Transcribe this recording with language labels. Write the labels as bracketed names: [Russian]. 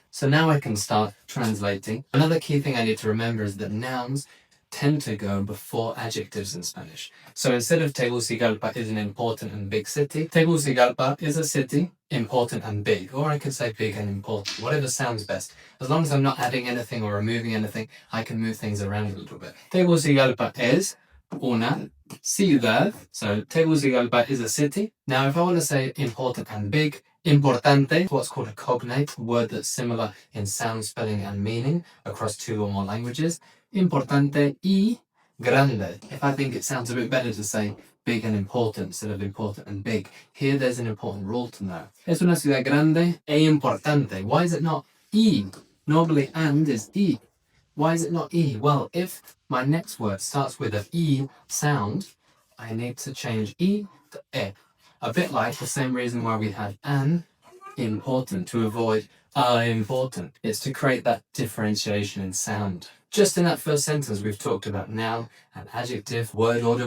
[English] So now I can start translating. Another key thing I need to remember is that nouns tend to go before adjectives in Spanish. So instead of Tegucigalpa is an important and big city, Tegucigalpa is a city, important and big. Or I could say big and important, whatever sounds best. As long as I'm not adding anything or removing anything, I can move things around a little bit. [Spanish] Tegucigalpa es una ciudad. [English] So Tegucigalpa is a city. Now if I want to say important and big, importante, what's called a cognate, a word that's similar in sound, spelling, and meaning across 2 or more languages. [Spanish] Importante y grande. [English] If I think it sounds a bit better to say big and important instead of important and big, here there's an important rule to know. [Spanish] Es una ciudad grande e importante. [English] Why is it not y? Normally and is y. Why is it not e? Well, if my next word starts with an e sound, I need to change e to e. A bit like the same reason why we had an important to avoid important. It's to create that differentiation in sound. Just in that first sentence, we've talked about noun and adjective, word order.